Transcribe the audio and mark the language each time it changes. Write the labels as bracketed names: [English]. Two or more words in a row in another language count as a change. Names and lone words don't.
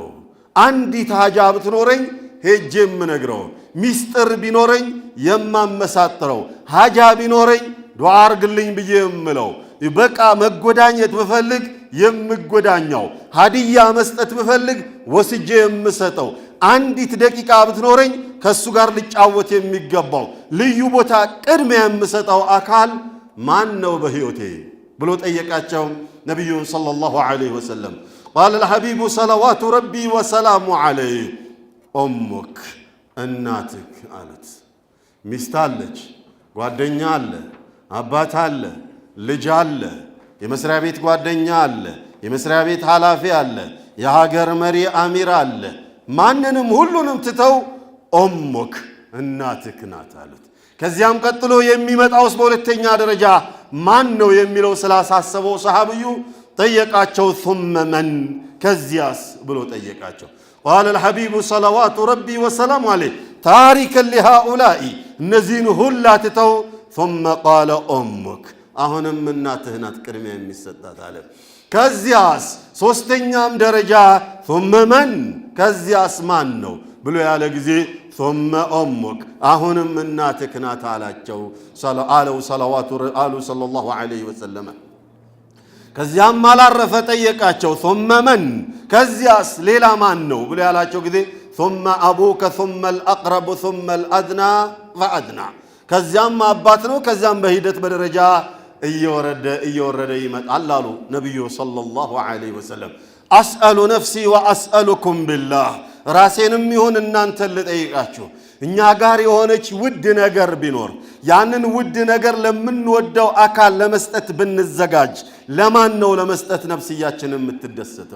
[Amharic] አንዲት ሀጃ ብትኖረኝ ሄጄ የምነግረው፣ ሚስጥር ቢኖረኝ የማመሳጥረው፣ ሀጃ ቢኖረኝ ዱዓ አርግልኝ ብዬ የምለው፣ በቃ መጎዳኘት ብፈልግ የምጎዳኛው፣ ሀዲያ መስጠት ብፈልግ ወስጄ የምሰጠው፣ አንዲት ደቂቃ ብትኖረኝ ከሱ ጋር ልጫወት የሚገባው ልዩ ቦታ ቅድሚያ የምሰጠው አካል ማን ነው በህይወቴ ብሎ ጠየቃቸው ነብዩን [Arabic] صلى الله عليه وسلم። قال الحبيب صلوات ربي وسلام عليه [Amharic] ኡሙክ እናትክ አሉት። ሚስት አለች፣ ጓደኛ አለ፣ አባት አለ፣ ልጅ አለ፣ የመስሪያ ቤት ጓደኛ አለ፣ የመስሪያ ቤት ኃላፊ አለ፣ የሀገር መሪ አሚር አለ። ማንንም ሁሉንም ትተው ኡሙክ እናትክ ናት አሉት። ከዚያም ቀጥሎ የሚመጣውስ በሁለተኛ ደረጃ ማን ነው የሚለው ስላሳሰበው ሰሃቢዩ ጠየቃቸው። ثم من ከዚያስ ብሎ ጠየቃቸው። [Arabic] قال الحبيب صلوات ربي وسلام عليه تاركا لهؤلاء [Amharic] እነዚህን ሁላ ትተው [Arabic] ثم قال أمك [Amharic] አሁንም እናትህ ናት ቅድሚያ የሚሰጣት አለ። ከዚያስ ሶስተኛም ደረጃ [Arabic] ثم من [Amharic] ከዚያስ ማን ነው ብሎ ያለ ጊዜ [Arabic] ثم أمك [Amharic] አሁንም እናትህ ናት አላቸው [Arabic] صلى الله عليه وسلم። [Amharic] ከዚያም አላረፈ ጠየቃቸው። [Arabic] ثم من [Amharic] ከዚያስ ሌላ ማን ነው ብሎ ያላቸው ጊዜ [Arabic] ثم أبوك ثم الأقرب ثم الأدنى فأدنى [Amharic] ከዚያም አባት ነው። ከዚያም በሂደት በደረጃ እየወረደ ይመጣል አሉ ነብዩ [Arabic] صلى الله عليه وسلم። أسأل نفسي وأسألكم بالله [Amharic] ራሴንም ይሁን እናንተን ልጠይቃችሁ እኛ ጋር የሆነች ውድ ነገር ቢኖር ያንን ውድ ነገር ለምንወደው አካል ለመስጠት ብንዘጋጅ ለማን ነው ለመስጠት ነፍስያችን የምትደሰተው?